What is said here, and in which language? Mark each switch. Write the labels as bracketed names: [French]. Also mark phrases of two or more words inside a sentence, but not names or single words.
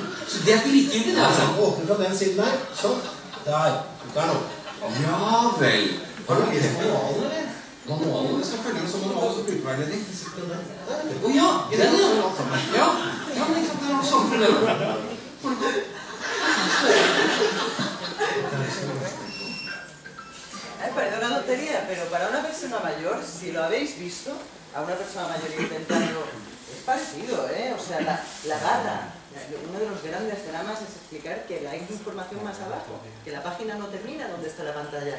[Norwegian] Så det er ikke likegyldig, det, altså? Åpner fra den siden der. Sånn. Der. Der nå. Ja vel. Har du lest manualen, eller? Manualen? Jeg skal følge med som manual og brukerveiledning. Åja, den ja. Ja, men ikke sant, det er noe samme problemet. [Spanish] Perdona la tontería, pero para una persona mayor, si lo habéis visto, a una persona mayor intentando, es parecido, ¿eh? O sea, la barra, uno de los grandes dramas es explicar que hay información más abajo, que la página no termina donde está la pantalla.